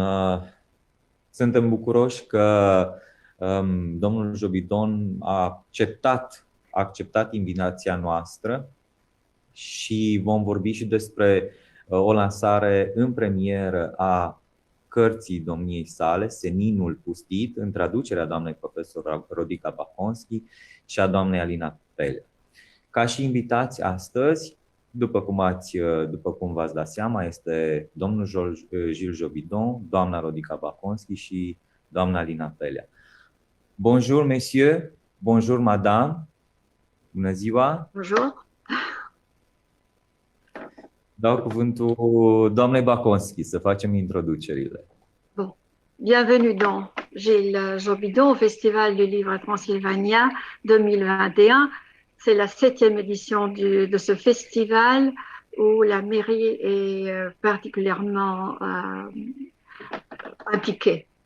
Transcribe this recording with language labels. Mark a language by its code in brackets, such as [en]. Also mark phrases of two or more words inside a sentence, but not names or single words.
[ro] Suntem bucuroși că domnul Jobidon a acceptat invitația noastră și vom vorbi și despre o lansare în premieră a cărții domniei sale, Seninul pustit, în traducerea doamnei profesor Rodica Baconski și a doamnei Alina Pelea. Ca și invitați astăzi, după cum v-ați dat seama, este domnul Gilles Jobidon, doamna Rodica Baconski și doamna Alina Pelea. [fr] Bonjour, messieurs, bonjour, madame, [ro] bună ziua! [fr] Bonjour! [ro] Dau cuvântul doamnei Baconski să facem introducerile. [fr] Bon. Bienvenue dans Gilles Jobidon au Festival du Livre Transylvania 2021. C'est la 7e édition de ce festival où la mairie est particulièrement impliquée.